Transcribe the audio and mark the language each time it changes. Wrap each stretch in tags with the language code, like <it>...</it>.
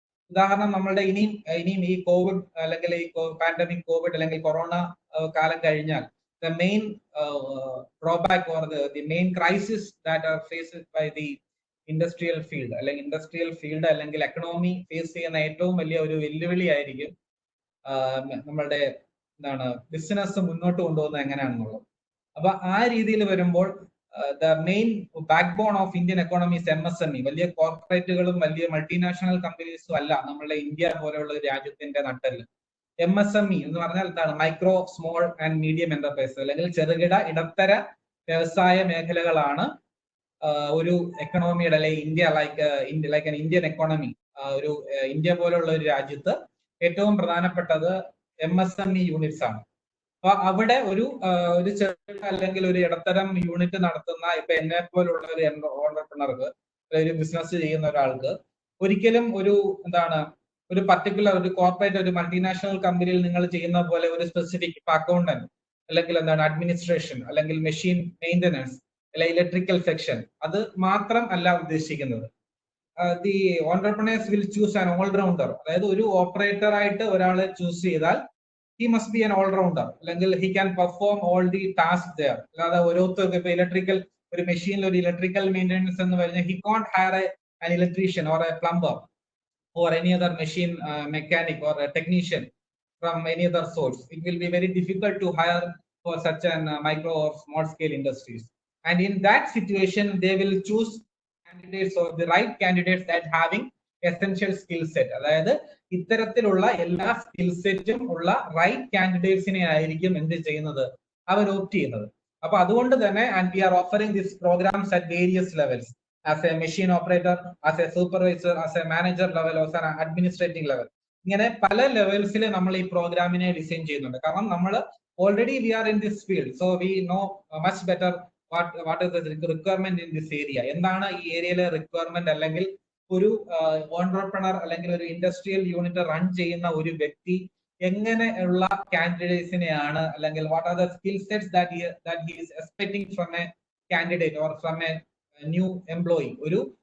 <ml>ഉദാഹരണം നമ്മളുടെ ഇനിയും ഈ കോവിഡ് അല്ലെങ്കിൽ ഈ പാൻഡമിക് കോവിഡ് അല്ലെങ്കിൽ കൊറോണ കാലം കഴിഞ്ഞാൽ</ml> <en>the main drawback or the main crisis that are faced by the industrial field</en> <ml>അല്ലെങ്കിൽ ഇൻഡസ്ട്രിയൽ ഫീൽഡ് അല്ലെങ്കിൽ എക്കണോമി ഫേസ് ചെയ്യുന്ന ഏറ്റവും വലിയ ഒരു വെല്ലുവിളി ആയിരിക്കും നമ്മളുടെ ബിസിനസ് മുന്നോട്ട് കൊണ്ടുപോകുന്നത് എങ്ങനെയാണെന്നുള്ളത്. അപ്പൊ ആ രീതിയിൽ വരുമ്പോൾ</ml> <en>the main backbone of Indian economy is MSME.</en> <ml>വലിയ കോർപ്പറേറ്റുകളും വലിയ മൾട്ടിനാഷണൽ കമ്പനീസും അല്ല നമ്മളുടെ ഇന്ത്യ പോലെയുള്ള ഒരു രാജ്യത്തിന്റെ നട്ടെല്ല്. MSME എന്ന് പറഞ്ഞാൽ എന്താണ്? Micro small and medium enterprise അല്ലെങ്കിൽ ചെറുകിട ഇടത്തര വ്യവസായ മേഖലകളാണ് ഒരു എക്കണോമിയുടെ അല്ലെങ്കിൽ ഇന്ത്യ ലൈക്ക് ഇന്ത്യൻ എക്കോണമി ഒരു ഇന്ത്യ പോലുള്ള ഒരു രാജ്യത്ത് ഏറ്റവും പ്രധാനപ്പെട്ടത് MSME യൂണിറ്റ്സ് ആണ്. അപ്പൊ അവിടെ ഒരു ചെറുകിട അല്ലെങ്കിൽ ഒരു ഇടത്തരം യൂണിറ്റ് നടത്തുന്ന ഇപ്പൊ എന്നെ പോലുള്ള ഒരു ഓണ്ടർപ്രണർക്ക് ഒരു ബിസിനസ് ചെയ്യുന്ന ഒരാൾക്ക് ഒരിക്കലും ഒരു പർട്ടിക്കുലർ ഒരു കോർപ്പറേറ്റ് ഒരു മൾട്ടിനാഷണൽ കമ്പനിയിൽ നിങ്ങൾ ചെയ്യുന്ന പോലെ ഒരു സ്പെസിഫിക് ഇപ്പൊ അക്കൗണ്ടന്റ് അല്ലെങ്കിൽ അഡ്മിനിസ്ട്രേഷൻ അല്ലെങ്കിൽ മെഷീൻ മെയിൻ്റനൻസ് അല്ലെങ്കിൽ ഇലക്ട്രിക്കൽ സെക്ഷൻ അത് മാത്രം അല്ല ഉദ്ദേശിക്കുന്നത്.</ml> <en>The entrepreneurs will choose an allrounder.</en> <ml>അതായത് ഒരു ഓപ്പറേറ്റർ ആയിട്ട് ഒരാളെ ചൂസ് ചെയ്താൽ</ml> <en>he must be an all-rounder അല്ലെങ്കിൽ he can perform all the tasks there.</en> <ml>അല്ലാതെ ഓരോരുത്തർക്ക് ഇപ്പൊ ഇലക്ട്രിക്കൽ ഒരു മെഷീനിൽ ഒരു ഇലക്ട്രിക്കൽ മെയിൻ്റനൻസ് എന്ന് പറഞ്ഞാൽ</ml> <en>he can't hire an electrician or a plumber or any other machine mechanic or a technician from any other source. It will be very difficult to hire for such an micro or small scale industries. And in that situation, they will choose candidates or the right candidates that having essential skill set.</en> <ml>അതായത് ഇത്തരത്തിലുള്ള എല്ലാ skill സെറ്റും ഉള്ള right കാൻഡിഡേറ്റ്സിനെ ആയിരിക്കും എന്ത് ചെയ്യുന്നത്, അവർ opt ചെയ്യുന്നത്. അപ്പൊ അതുകൊണ്ട് തന്നെ</ml> <en>And we are offering this programs at various levels. as a machine operator, as a supervisor, as a manager level, as an administrating level.</en> <ml>ഇങ്ങനെ പല ലെവൽസിൽ നമ്മൾ ഈ പ്രോഗ്രാമിനെ ഡിസൈൻ ചെയ്യുന്നുണ്ട്. കാരണം നമ്മൾ</ml> <en>Already we are in this field, so we know much better what is the requirement in this area.</en> <ml>എന്താണ് ഈ ഏരിയയിലെ റിക്വയർമെന്റ്, അല്ലെങ്കിൽ ഒരു ഓൺട്രപ്രണർ അല്ലെങ്കിൽ ഒരു ഇൻഡസ്ട്രിയൽ യൂണിറ്റ് റൺ ചെയ്യുന്ന ഒരു വ്യക്തി എങ്ങനെയുള്ള കാൻഡിഡേറ്റ്സിനെയാണ് അല്ലെങ്കിൽ</ml> <en>What are the skill sets that he is expecting from a candidate or from a new employee.</en> <ml>ഒരു</ml>